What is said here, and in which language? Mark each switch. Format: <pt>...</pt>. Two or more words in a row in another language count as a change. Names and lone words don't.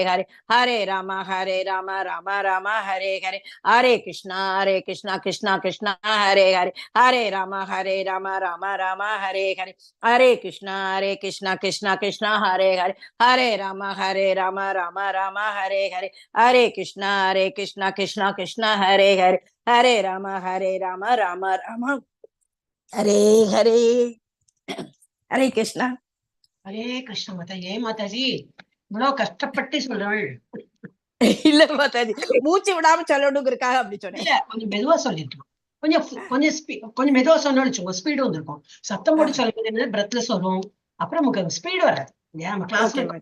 <sa>Hare, Hare Rama, Rama Rama, Hare Hare, Hare Krishna, Krishna Krishna, Hare Hare, Hare Rama, Rama Rama, Hare Hare, Hare Krishna, Krishna Krishna, Hare Hare, Hare Rama, Rama Rama, Hare Hare, Hare Krishna, Krishna Krishna, Hare Hare, Hare Rama, Rama Rama, Hare Hare. Hare Krishna.</sa> <ta>Hare Krishna மாதாஜி. ஏன் மாதாஜி இவ்வளவு கஷ்டப்பட்டு சொல்றாள்? இல்ல மாதாஜி, மூச்சு விடாம சொல்லணுங்கிறதுக்காக அப்படி சொன்னேன். இல்ல, கொஞ்சம் மெதுவா சொல்லிருக்கோம். கொஞ்சம் மெதுவா சொன்னோம்னு வச்சுக்கோங்க, ஸ்பீடு வந்திருக்கும். சத்தம் போட்டு சொல்லுறது பிரெத்லெஸ் வரும், அப்புறம் நமக்கு ஸ்பீடு வராது. நம்ம கிளாஸ்ல</ta>